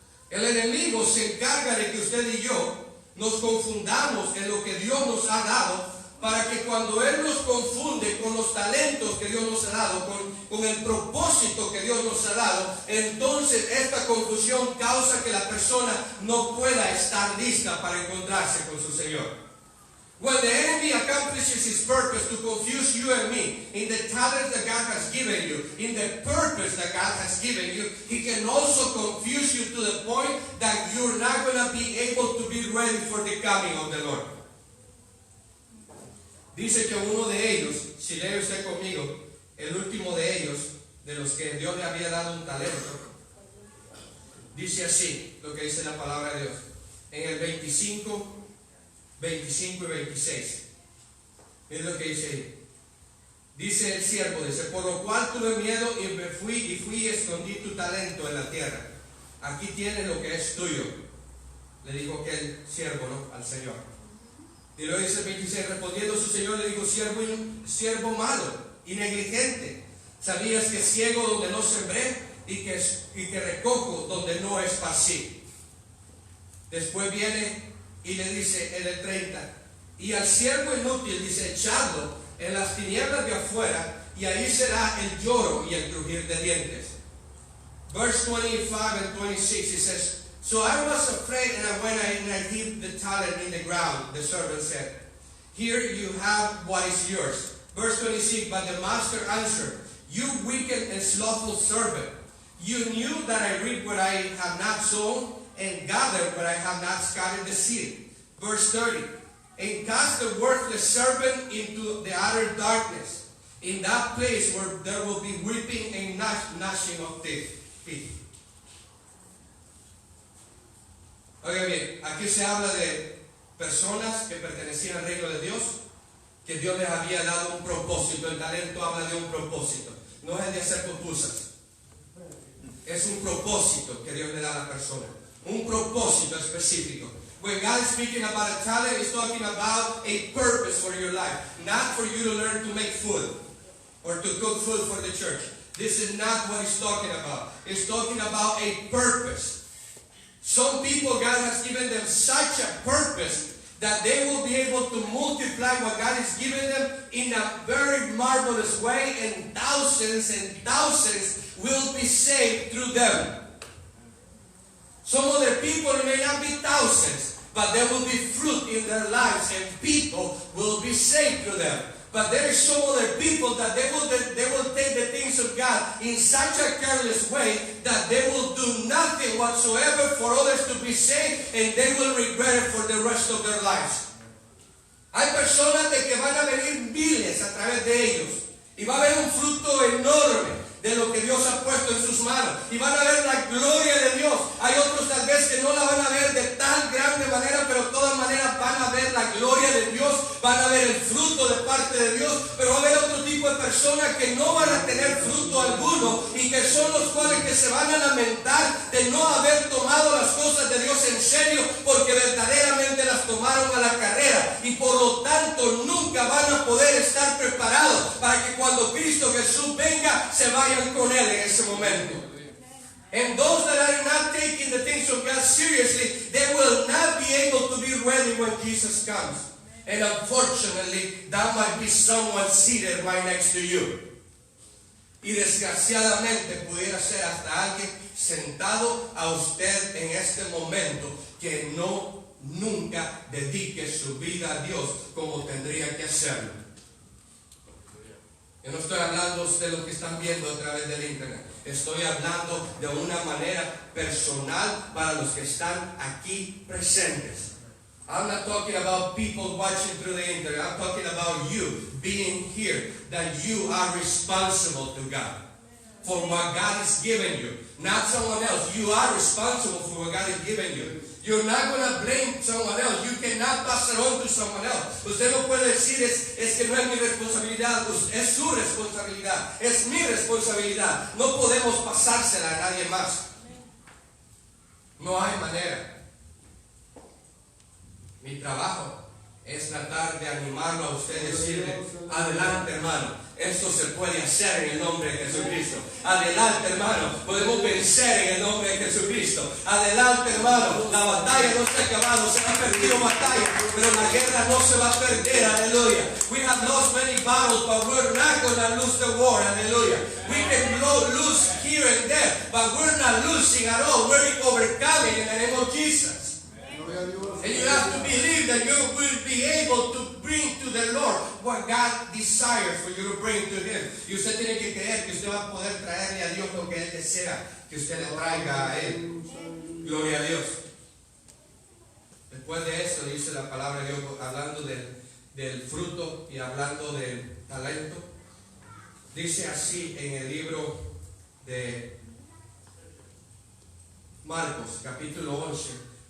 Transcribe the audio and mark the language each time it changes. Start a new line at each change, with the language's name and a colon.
Spanish: El enemigo se encarga de que usted y yo nos confundamos en lo que Dios nos ha dado, para que cuando Él nos confunde con los talentos que Dios nos ha dado, con el propósito que Dios nos ha dado, entonces esta confusión causa que la persona no pueda estar lista para encontrarse con su Señor.
English: When the enemy accomplishes his purpose to confuse you and me in the talents that God has given you, in the purpose that God has given you, he can also confuse you to the point that you're not going to be able to be ready for the coming of the Lord.
Spanish: Dice que uno de ellos, si lee usted conmigo, el último de ellos, de los que Dios le había dado un talento, dice así, lo que dice la palabra de Dios, en el 25 y 26. Es lo que dice ahí. Dice el siervo, dice, por lo cual tuve miedo y me fui y escondí tu talento en la tierra. Aquí tienes lo que es tuyo. Le dijo aquel siervo, ¿no?, al Señor. Y luego dice el 26, respondiendo su Señor le dijo, siervo malo y negligente, sabías que ciego donde no sembré y que recojo donde no esparcí. Después viene y le dice en el 30, y al siervo inútil dice, echadlo en las tinieblas de afuera, y ahí será el lloro y el crujir de dientes.
English: Verse 25 and 26, it says, so I was afraid, and I went and I hid the talent in the ground. The servant said, here you have what is yours. Verse 26, but the master answered, you wicked and slothful servant, you knew that I reap what I have not sown, and gather what I have not scattered the seed. Verse 30, and cast the worthless servant into the utter darkness, in that place where there will be weeping and gnashing of teeth.
Spanish: Oiga bien, aquí se habla de personas que pertenecían al reino de Dios, que Dios les había dado un propósito. El talento habla de un propósito, no es el de hacer pupusas. Es un propósito que Dios le da a la persona, un propósito específico.
English: When God is speaking about a talent, He's talking about a purpose for your life, not for you to learn to make food or to cook food for the church. This is not what He's talking about. He's talking about a purpose. Some people, God has given them such a purpose that they will be able to multiply what God has given them in a very marvelous way, and thousands will be saved through them. Some other people may not be thousands, but there will be fruit in their lives and people will be saved through them. But there is some other people that they will take the things of God in such a careless way that they will do nothing whatsoever for others to be saved, and they will regret it for the rest of their lives.
Spanish: Hay personas de que van a venir miles a través de ellos y va a haber un fruto enorme de lo que Dios ha puesto en sus manos y van a ver la gloria de Dios. Hay otros tal vez que no la van a ver de tan grande manera, pero de todas maneras van a ver la gloria de Dios, van a ver el fruto de parte de Dios. Pero va a haber otro tipo de personas que no van a tener fruto alguno y que son los cuales que se van a lamentar de no haber tomado las cosas de Dios en serio, porque verdaderamente las tomaron a la carrera y por lo tanto nunca van a poder estar preparados para que cuando Cristo Jesús venga se vayan con Él en ese momento.
English: And those that are not taking the things of God seriously, they will not be able to be ready when Jesus comes. And unfortunately, that might be someone seated right next to you.
Spanish: Y desgraciadamente pudiera ser hasta alguien sentado a usted en este momento que nunca dedique su vida a Dios como tendría que hacerlo. Yo no estoy hablando de lo que están viendo a través del internet. Estoy hablando de una manera personal para los que están aquí presentes.
English: I'm not talking about people watching through the internet. I'm talking about you being here, that you are responsible to God for what God has given you, not someone else. You are responsible for what God has given you. You're not going to blame someone else. You cannot pass it on to someone else.
Spanish: Usted no puede decir es que no es mi responsabilidad. Es su responsabilidad. Es mi responsabilidad. No podemos pasársela a nadie más. No hay manera. Mi trabajo es tratar de animarlo a usted y decirle, adelante hermano, esto se puede hacer en el nombre de Jesucristo. Adelante hermano, podemos vencer en el nombre de Jesucristo. Adelante hermano, la batalla no se ha acabado, se han perdido batallas, pero la guerra no se va a perder, aleluya.
English: We have lost many battles, but we're not going to lose the war, aleluya. We can lose here and there, but we're not losing at all. We're overcoming in the name of Jesus. And you have to believe that you will be able to bring to the Lord what God desires for you to bring to Him.
Spanish: Y usted tiene que creer que usted va a poder traerle a Dios lo que Él desea que usted le traiga a Él. Gloria a Dios. Después de eso dice la palabra de Dios, hablando del fruto y hablando del talento. Dice así en el libro de Marcos, capítulo 11.